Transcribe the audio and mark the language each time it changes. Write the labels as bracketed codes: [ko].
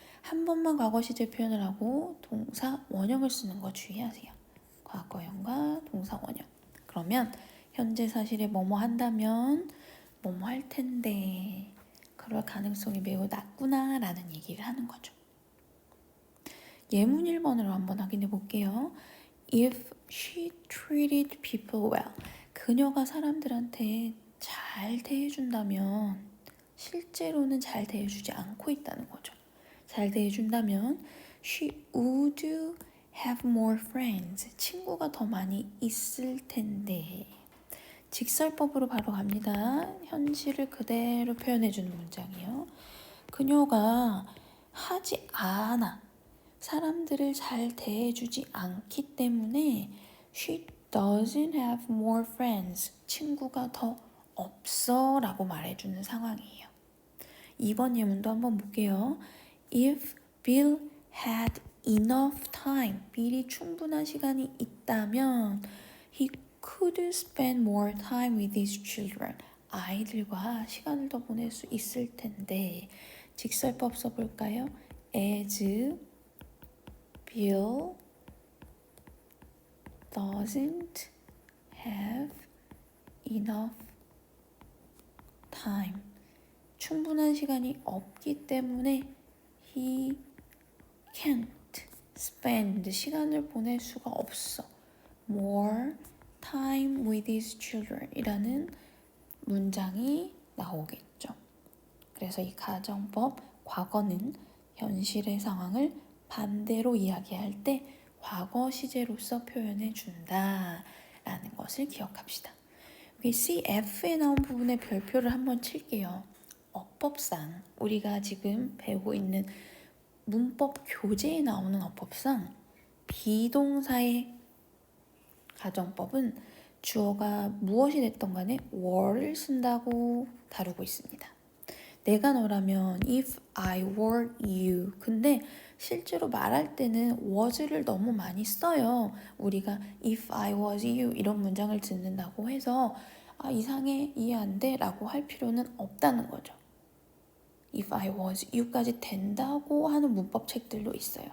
[ko] 한 번만 과거 시제 표현을 하고 동사 원형을 쓰는 거 주의하세요. 과거형과 동사 원형. 그러면 현재 사실에 뭐뭐 한다면 뭐뭐 할 텐데 그럴 가능성이 매우 낮구나 라는 얘기를 하는 거죠. 예문 1번으로 한번 확인해 볼게요. [en] If she treated people well. [ko] 그녀가 사람들한테 잘 대해준다면 실제로는 잘 대해주지 않고 있다는 거죠. 잘 대해준다면 [en] she would have more friends. [ko] 친구가 더 많이 있을 텐데. 직설법으로 바로 갑니다. 현실을 그대로 표현해주는 문장이요. 그녀가 하지 않아. 사람들을 잘 대해주지 않기 때문에 [en] she doesn't have more friends. [ko] 친구가 더 없어 라고 말해주는 상황이에요. 2번 예문도 한번 볼게요. [en] If Bill had enough time. [ko] 빌이 충분한 시간이 있다면 [en] he could spend more time with his children. [ko] 아이들과 시간을 더 보낼 수 있을 텐데 직설법 써볼까요? [en] As Bill doesn't have enough time. [ko] 충분한 시간이 없기 때문에 [en] he can't spend [ko] 시간을 보낼 수가 없어. [en] more time with his children [ko] 이라는 문장이 나오겠죠. 그래서 이 가정법 과거는 현실의 상황을 반대로 이야기할 때 과거 시제로서 표현해 준다 라는 것을 기억합시다. 여기 CF에 나온 부분에 별표를 한번 칠게요. 어법상 우리가 지금 배우고 있는 문법 교재에 나오는 어법상 비동사의 가정법은 주어가 무엇이 됐던 간에 were를 쓴다고 다루고 있습니다. 내가 너라면 [en] if I were you. [ko] 근데 실제로 말할 때는 was를 너무 많이 써요. 우리가 [en] if I was you [ko] 이런 문장을 듣는다고 해서 이상해 이해 안 돼 라고 할 필요는 없다는 거죠. [en] if I was you [ko] 까지 된다고 하는 문법 책들도 있어요.